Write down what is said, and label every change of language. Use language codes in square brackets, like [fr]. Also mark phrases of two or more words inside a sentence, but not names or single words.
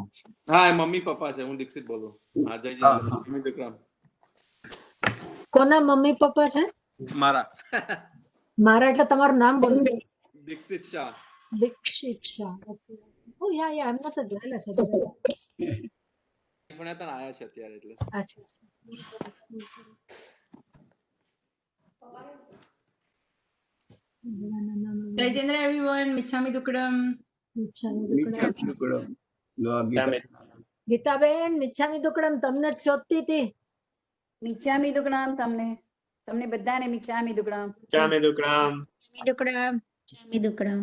[gu] હા મમ્મી પપ્પા છે, હું દીક્ષિત બોલું. હા જય [pra] મિચ્છામી દુક્કડમ. [gu] કોના મમ્મી પપ્પા છે? મારા મારા એટલે તમારું નામ બોલો. દીક્ષિત શાહ. દીક્ષિત શાહ. ઓ યા એમના તો જોયેલા છે. પણ હતા આયા છે અત્યારે એટલે. અચ્છા. [en] Jai Chandra everyone. [pra] Michhami Dukkadam. [gu] ગીતાબેન [pra] મિચ્છામી દુક્કડમ [gu] તમને જ શોધતી હતી. [pra] મિચ્છામી દુક્કડમ. [gu] તમને બધાને [pra] મિચ્છામી દુક્કડમ. Michhami Dukkadam. Michhami Dukkadam.